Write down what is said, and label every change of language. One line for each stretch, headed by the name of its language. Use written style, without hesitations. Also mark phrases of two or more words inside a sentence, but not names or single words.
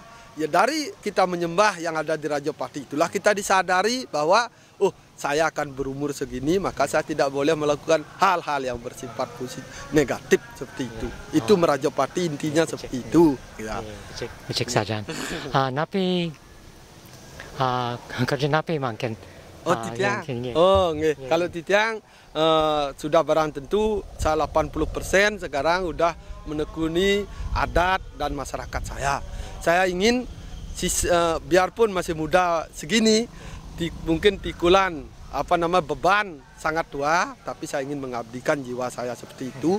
Indonesian: Ya dari kita menyembah yang ada di Rajapati itulah kita disadari bahwa saya akan berumur segini, maka saya tidak boleh melakukan hal-hal yang bersifat negatif seperti itu. Itu Merajapati intinya seperti itu. Ya. Cek saja.
Balinese: Napi kerja napi makin. Titiang.
Indonesian: Kalau Titiang sudah barang tentu saya 80% sekarang udah menekuni adat dan masyarakat saya. Saya ingin biarpun masih muda segini, mungkin pikulan beban sangat tua, tapi saya ingin mengabdikan jiwa saya seperti itu.